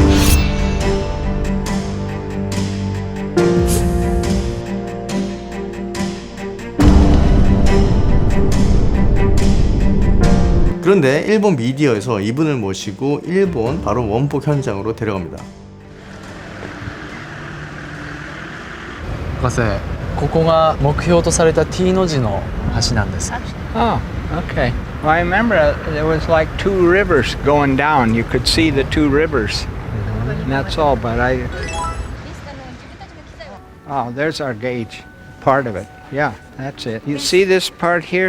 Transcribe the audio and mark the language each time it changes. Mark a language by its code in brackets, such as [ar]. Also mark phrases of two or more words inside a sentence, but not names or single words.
[ko] 그런데 일본 미디어에서 이분을 모시고 일본 바로 원폭 현장으로 데려갑니다. [ja] 博士、ここが目標とされた T の字の橋なんです。 [en] Oh, okay. Well, I remember there was like two rivers going down. You could see the two rivers. And that's all, but Oh, there's our gauge. Part of it. Yeah, that's it. You see this part here?